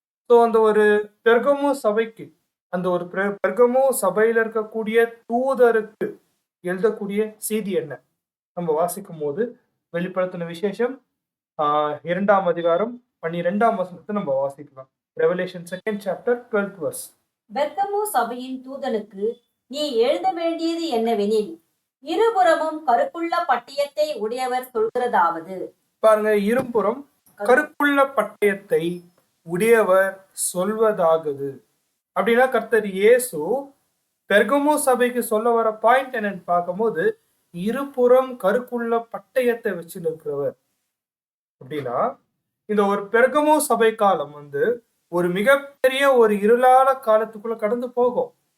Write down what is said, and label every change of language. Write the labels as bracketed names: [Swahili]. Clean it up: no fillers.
[Tamil] அந்த ஒரு பெர்கமு சபைக்கு, அந்த ஒரு பெர்கமு சபையில இருக்கக்கூடிய தூதருக்கு எழுதக்கூடிய செய்தி என்ன நம்ம வாசிக்கும் போது, வெளிப்படுத்தின விசேஷம் 2ஆம் அதிகாரம் 12ஆம் வசனத்தை நம்ம வாசிக்கலாம். [English] Revelation 2nd chapter 12th verse. [Tamil] பெர்கமு சபையின் தூதனுக்கு நீ எழுத வேண்டியது என்னவெனில், இருபுறமும் கருப்புள்ள பட்டயத்தை உடையவர் சொல்கிறதாவது. பாருங்க, இருபுறம் கருப்புள்ள பட்டயத்தை உடையவர் சொல்வதாகுது அப்படின்னா, கர்த்தர் இயேசு பெர்கமு சபைக்கு சொல்ல வர பாயிண்ட் என்னன்னு பார்க்கும்போது, இருபுறம் கருப்புள்ள பட்டயத்தை வச்சு நிற்கிறவர் அப்படின்னா, இந்த ஒரு பெர்கமு சபை காலம் ஒரு மிகப்பெரிய ஒரு இருளான காலத்துக்குள்ள கடந்து போகும்.